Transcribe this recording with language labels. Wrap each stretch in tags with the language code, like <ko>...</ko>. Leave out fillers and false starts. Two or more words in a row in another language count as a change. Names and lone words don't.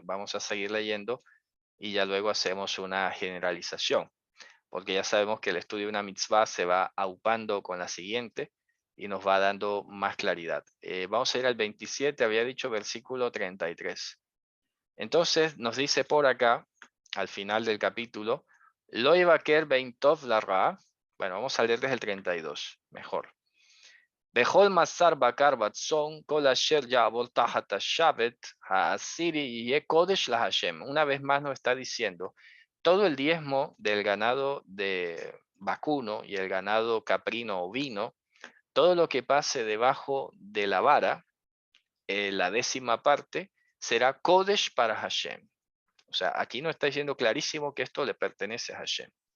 <es>Vamos a seguir leyendo y ya luego hacemos una generalización, porque ya sabemos que el estudio de una mitzvah se va aupando con la siguiente y nos va dando más claridad. Vamos a ir al 27, había dicho versículo 33. Entonces nos dice por acá, al final del capítulo,</es> <he>לא יבקר בין טוב לרע.</he> <es>Bueno, vamos a leer desde el 32, mejor.</es> <he>וכל מעשר בקר וצאן, כל אשר יעבר תחת השבט, העשירי יהיה קדש לה.</he> <es>Una vez más nos está diciendo, todo el diezmo del ganado de vacuno y el ganado caprino ovino, todo lo que pase debajo de la vara, la 10ª parte, será Kodesh para Hashem. O sea, aquí nos está diciendo clarísimo que esto le pertenece a Hashem.</es>